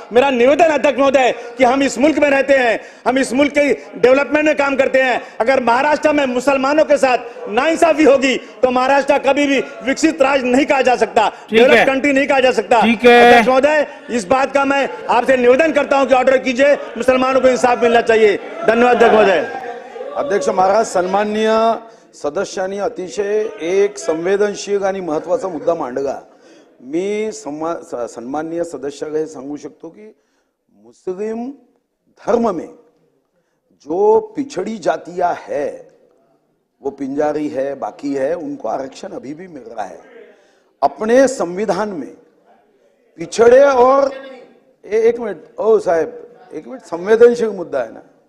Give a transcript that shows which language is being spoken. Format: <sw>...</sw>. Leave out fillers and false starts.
<hi>मेरा निवेदन अध्यक्ष महोदय कि हम इस मुल्क में रहते हैं, हम इस मुल्क के डेवलपमेंट में काम करते हैं। अगर महाराष्ट्र में मुसलमानों के साथ नाइंसाफी होगी तो महाराष्ट्र कभी भी विकसित राज्य नहीं कहा जा सकता, डेवलप कंट्री नहीं कहा जा सकता। महोदय, इस बात का मैं आपसे निवेदन करता हूं कि ऑर्डर कीजिए, मुसलमानों को इंसाफ मिलना चाहिए। धन्यवाद अध्यक्ष महोदय।</hi> <mr>अध्यक्ष महाराज, सन्माननीय सदस्यांनी अतिशय एक संवेदनशील आणि महत्त्वाचा मुद्दा मांडला। मी सन्माननीय सदस्याला हे सांगू शकतो की</mr> <hi>मुस्लिम धर्म में जो पिछड़ी जातियां है, वो पिंजारी है, बाकी है, उनको आरक्षण अभी भी मिल रहा है। अपने संविधान में पिछड़े और एक मिनट, ओ साहब एक मिनट, संवेदनशील मुद्दा है ना।</hi>